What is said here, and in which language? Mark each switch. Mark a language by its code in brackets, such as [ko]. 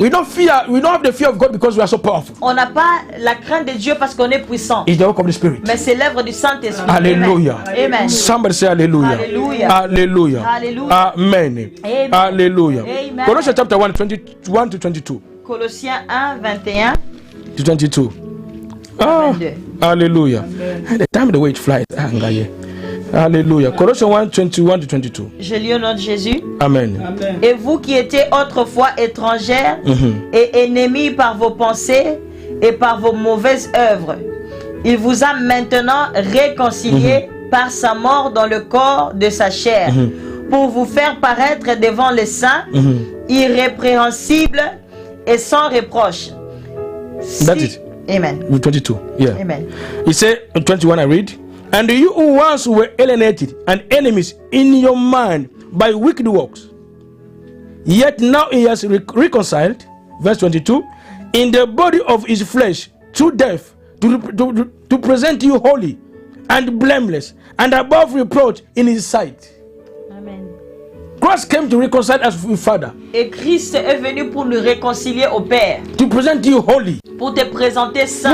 [en] We don't have the fear of God because we are so powerful. [fr] On n'a pas la crainte de Dieu parce qu'on est puissant, [en] It's the work of the Spirit. [fr] mais c'est l'œuvre du Saint-Esprit. [en] Hallelujah. Amen. Somebody say hallelujah. Hallelujah. Hallelujah. Hallelujah. Amen. Amen. Hallelujah. Amen. Colossians chapter 1, 21 to 22. [fr] Colossiens 1, 21 [en] To 22. Ah, 22. hallelujah. The time the way it flies. Hallelujah. Colossians 1, 21 to 22. [fr] Je lis au nom de Jésus. Amen. Et vous qui étiez autrefois étrangères et ennemis par vos pensées et par vos mauvaises œuvres, Il vous a maintenant réconcilié par sa mort dans le corps de sa chair, pour vous faire paraître devant les saints, irrépréhensibles et sans reproche. [en] That's it. Amen. 22. Yeah. Amen. He said, 21 I read, and you who once were alienated and enemies in your mind by wicked works, yet now he has reconciled, verse 22, in the body of his flesh through death, to present you holy and blameless and above reproach in his sight. Amen. Christ came to reconcile us with Father. [fr] Et Christ est venu pour nous réconcilier au Père. [en] To present you holy. [fr] Pour te présenter saint.